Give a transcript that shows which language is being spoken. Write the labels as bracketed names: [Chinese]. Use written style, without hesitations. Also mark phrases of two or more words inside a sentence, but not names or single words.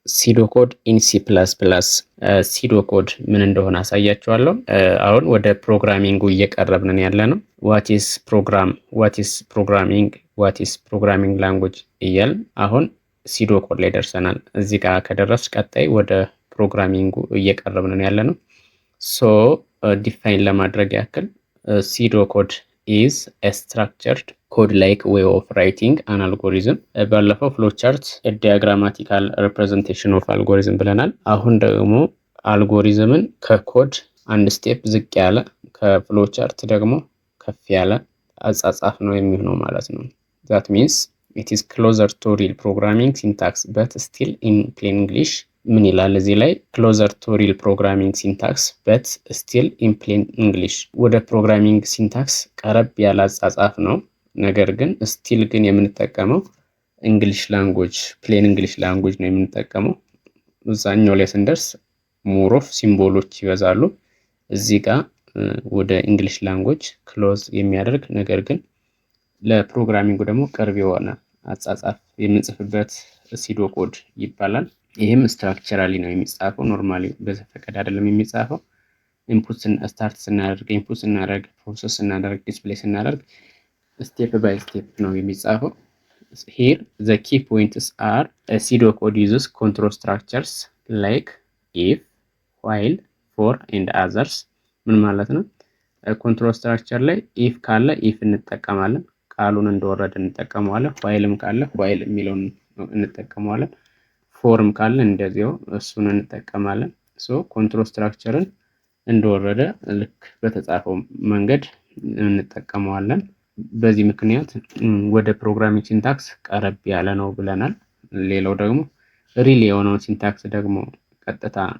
[English] pseudo code in C plus plus። pseudo code [Amharic] ምን እንደሆነ አሳያችኋለሁ። አሁን ወደ ፕሮግራሚንጉ እየቀረብን ያለ ነው። [English] what is program፣ what is programming፣ what is programming language [Amharic] እያልን አሁን [English] pseudo code [Amharic] ላይ ደርሰናል። እዚህ ጋር ከደረስ ቀጣይ ወደ ፕሮግራሚንጉ እየቀረብን ያለ ነው። ሶ ዲፋይን ለማድረግ ያክል [English] pseudo code is a structured code like way of writing an algorithm። ባለፈው flowchart diagrammatical representation of algorithm [Amharic] ብለናል። አሁን ደግሞ አልጎሪዝምን ከኮድ አንድ ስቴፕ ዝቅ ያለ ከፍሎቻርት ደግሞ ከፍ ያለ አጻጻፍ ነው የሚሆነው ማለት ነው። [English] that means it is closer to real programming syntax but still in plain English። [Amharic] ምን ይላል እዚህ ላይ? [English] closer to real programming syntax but still in plain English። [Amharic] ወደ [English] programming syntax [Amharic] ቀረብ ያለ አጻጻፍ ነው፣ ነገር ግን ስቲል ግን የምንጠቀመው [English] English language plain English language [Amharic] ነው የምንጠቀመው። እዛኛው ላይ ስንደርስ [English] more of [Amharic] ሲምቦሎች ይበዛሉ። እዚህ ጋር ወደ [English] English language [Amharic] ክሎዝ የሚያደርግ ነገር ግን ለፕሮግራሚንጉ ደግሞ ቅርብ የሆነ አጻጻፍ የምንጽፍበት [English] pseudo code [Amharic] ይባላል። ይህም ስትራክቸራሊ ነው የሚጻፈው፣ ኖርማሊ በዘፈቀደ አይደለም የሚጻፈው። [English] input start [Amharic] ስናደርግ፣ ኢንፑት ስናደርግ፣ ፕሮሰስ ስናደርግ፣ ዲስፕሌይ ስናደርግ [English] step by step [Amharic] ነው የሚጻፈው። [English] here the key points are a pseudo code uses control structures like if, while, for and others። [Amharic] ምን ማለት ነው? [English] control structure [Amharic] ላይ if ካለ if እንጠቀማለን፣ ቃሉን እንደወረደ እንጠቀመዋለን። whileም ካለ while የሚለውን እንጠቀመዋለን። ፎርም ካለ እንደዚያው እሱን እንጠቀማለን። ሶ [English] control structure [Amharic] እንደወረደ ልክ በተጻፈው መንገድ እንጠቀመዋለን። በዚህ ምክንያት ወደ [English] programming syntax [Amharic] ቀረብ ያለ ነው ብለናል። ሌላው ደግሞ ሪል የሆነውን ሲንታክስ ደግሞ ቀጥታ